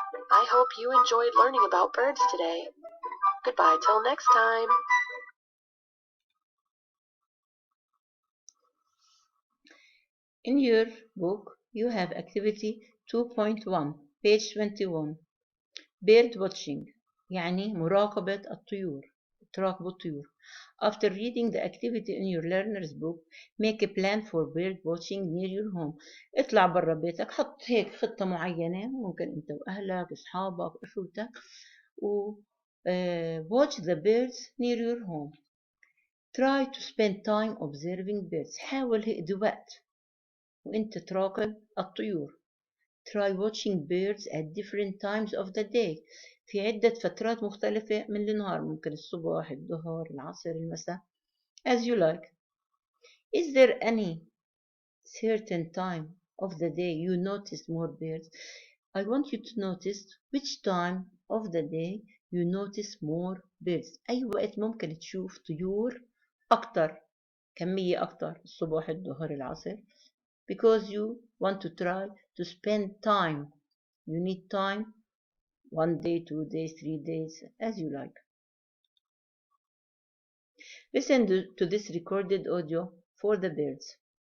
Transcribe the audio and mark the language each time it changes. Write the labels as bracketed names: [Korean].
[English] I hope you enjoyed learning about birds today. Goodbye till next time. In your book, you have activity 2.1, page 21. Bird watching, [Arabic] يعني مراقبة الطيور. تراقب الطيور. [English] After reading the activity in your learner's book, make a plan for bird watching near your home. [Arabic] اطلع برا بيتك، حط هيك خطة معينة، ممكن انت واهلك، اصحابك، اخوتك، و [English] watch the birds near your home. Try to spend time observing birds. [Arabic] حاول هقضي وقت وانت تراقب الطيور. [English] Try watching birds at different times of the day. [Arabic] في عدة فترات مختلفة من النهار، ممكن الصبح، الظهر، العصر، المساء. [English] As you like. Is there any certain time of the day you notice more birds? I want you to notice which time of the day you notice more birds. [Arabic] أي وقت ممكن تشوف طيور أكتر، كمية أكتر، الصبح، الظهر، العصر. [English] Because you want to try to spend time. You need time, 1 day, 2 days, 3 days, as you like. Listen to this recorded audio for the birds.